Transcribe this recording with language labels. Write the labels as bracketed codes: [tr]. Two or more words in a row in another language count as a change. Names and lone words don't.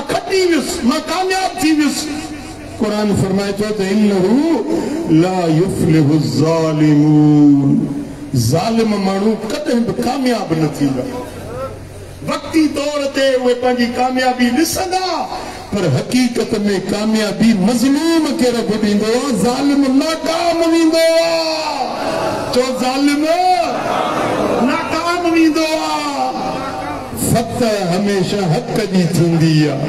[sd] खटी वियुसि मां कामयाब थी वियुसि कुरान फरमाए थो त [ar] إنه لا يفلح [sd] ज़ालिमून ज़ालिम माण्हू कॾहिं बि कामयाब न थींदा वक़्ती तौर ते उहे पंहिंजी कामयाबी ॾिसंदा पर हकीकत में कामयाबी मज़लूम के रब ॾींदो आहे ज़ालिम नाकाम वेंदो आहे चओ ज़ालिम नाकाम वेंदो आहे जमात हमेशा हक जी थींदी आहे।